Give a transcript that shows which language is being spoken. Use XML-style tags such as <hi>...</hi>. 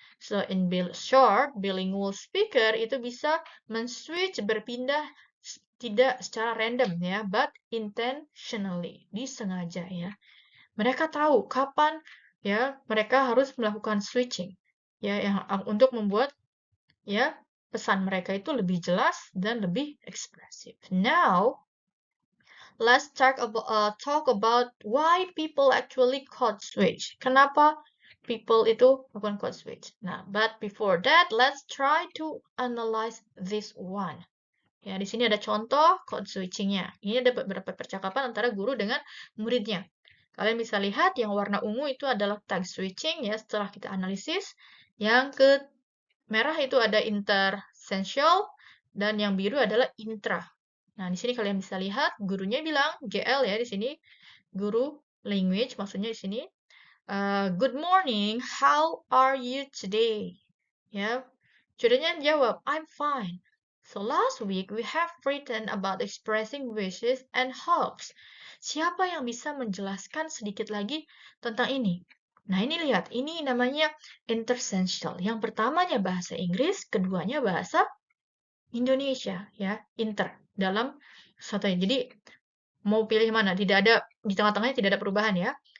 <en>So in short, bilingual speaker</en> <id>itu bisa men-switch, berpindah tidak secara random ya,</id> <en>but intentionally,</en> <id>disengaja ya. Mereka tahu kapan ya mereka harus melakukan switching ya yang untuk membuat ya pesan mereka itu lebih jelas dan lebih ekspresif.</id> <en>Now, let's talk about why people actually code switch.</en> <id>Kenapa people itu melakukan code switch?</id> <en>Nah, but before that, let's try to analyze this one.</en> <id>Ya, di sini ada contoh code switching-nya. Ini ada beberapa percakapan antara guru dengan muridnya. Kalian bisa lihat yang warna ungu itu adalah tag switching ya setelah kita analisis. Yang ke merah itu ada intersensual dan yang biru adalah intra. Nah, di sini kalian bisa lihat gurunya bilang GL ya di sini, guru language maksudnya di sini.</id> <en>Good morning, how are you today?</en> <id>Ya, studentnya jawab,</id> <en>I'm fine. So last week we have written about expressing wishes and hopes.</en> <id>Siapa yang bisa menjelaskan sedikit lagi tentang ini? Nah, ini lihat, ini namanya intersensual. Yang pertamanya bahasa Inggris, keduanya bahasa Indonesia, ya, inter dalam satu. Jadi mau pilih mana? Tidak ada di tengah-tengahnya, tidak ada perubahan ya.</id>